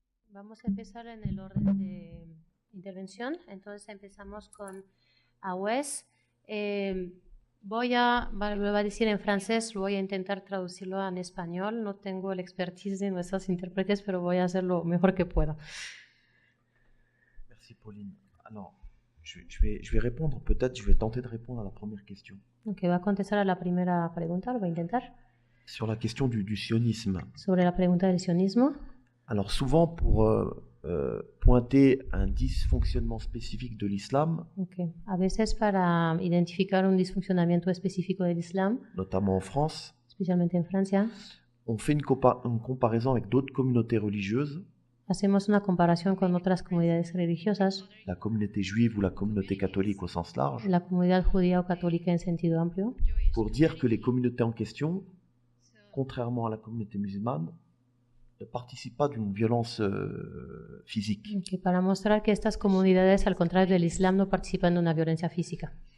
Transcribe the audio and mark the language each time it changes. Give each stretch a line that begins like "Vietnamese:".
Spanish: Vamos a empezar en el orden de intervención. Entonces empezamos con Awes. Lo voy a decir en francés, voy a intentar traducirlo en español. No tengo la expertise de nuestros intérpretes, pero voy a hacer lo mejor que pueda.
French: Merci Pauline. Alors, je vais répondre, peut-être je vais tenter de répondre à la première question.
Spanish: Ok, va a contestar a la primera pregunta, lo voy a intentar.
French: Sur la question du sionisme.
Spanish: Sobre la pregunta del sionismo.
French: Alors souvent pour pointer un dysfonctionnement spécifique de l'islam, okay.
Spanish: A veces para identificar un disfuncionamiento específico del Islam,
French: notamment en France,
Spanish: especialmente en Francia,
French: on fait une comparaison avec d'autres communautés religieuses,
Spanish: hacemos una comparación con otras comunidades religiosas,
French: la communauté juive ou la communauté catholique au sens large,
Spanish: la comunidad judía o católica en sentido amplio,
French: pour dire que les communautés en question contrairement à la communauté musulmane, ne participent pas d'une violence physique.
Spanish: Que para mostrar que estas comunidades, al contrario del Islam, no participan de una violencia física.